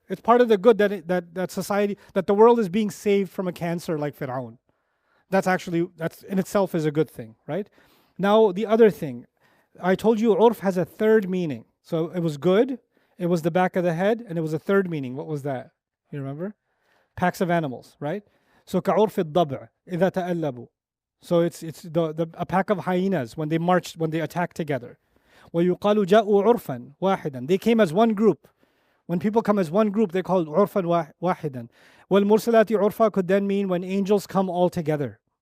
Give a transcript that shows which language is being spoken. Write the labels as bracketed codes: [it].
[en] It's part of the good that society, that the world is being saved from a cancer like Fir'aun. That's in itself is a good thing, right? Now the other thing, I told you urf has a third meaning. So it was good, it was the back of the head, and it was a third meaning. What was that? You remember? Packs of animals, right? [ar] So كعرف الضبع إذا تألبوا. [en] So it's a pack of hyenas when they attack together. [ar] ويقال جاءوا عرفا واحدا. [en] They came as one group. When people come as one group, they're called [ar] عرفا واحدا. والمرسلات عرفا [en] could then mean when angels come all together.